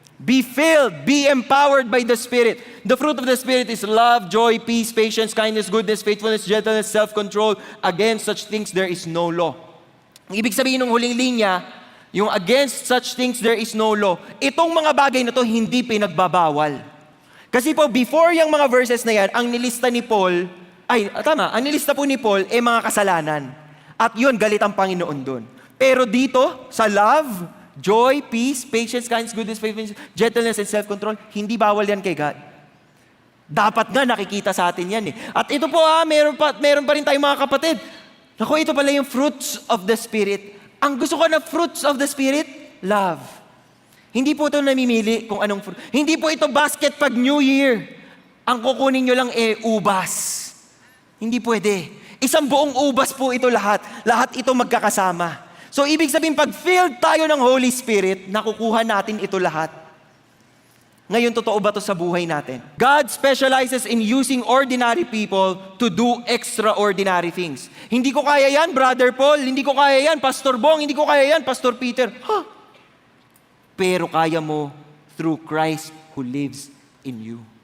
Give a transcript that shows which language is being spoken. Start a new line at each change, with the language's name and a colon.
English: Be filled, be empowered by the Spirit. The fruit of the Spirit is love, joy, peace, patience, kindness, goodness, faithfulness, gentleness, self-control. Against such things, there is no law.
Filipino: Ang ibig sabihin ng huling linya, yung
English: against such things, there is no law.
Filipino: Itong mga bagay na to, hindi pinagbabawal. Kasi po, before yung mga verses na yan, ang nilista ni Paul, ang nilista po ni Paul, mga kasalanan. At yun, galit ang Panginoon doon. Pero dito, sa love, joy, peace, patience, kindness, goodness, faithfulness, gentleness, and self-control, hindi bawal yan kay God. Dapat nga nakikita sa atin yan At ito po meron pa rin tayong mga kapatid. Naku, ito pala yung fruits of the Spirit. Ang gusto ko na fruits of the Spirit, love. Hindi po ito namimili kung anong fruit. Hindi po ito basket pag New Year. Ang kukunin nyo lang ubas. Hindi pwede. Isang buong ubas po ito lahat. Lahat ito magkakasama. So ibig sabihin, pag filled tayo ng Holy Spirit, nakukuha natin ito lahat. Ngayon, totoo ba ito sa buhay natin?
English: God specializes in using ordinary people to do extraordinary things.
Filipino: Hindi ko kaya yan, Brother Paul. Hindi ko kaya yan, Pastor Bong. Hindi ko kaya yan, Pastor Peter. Pero kaya mo
English: through Christ who lives in you.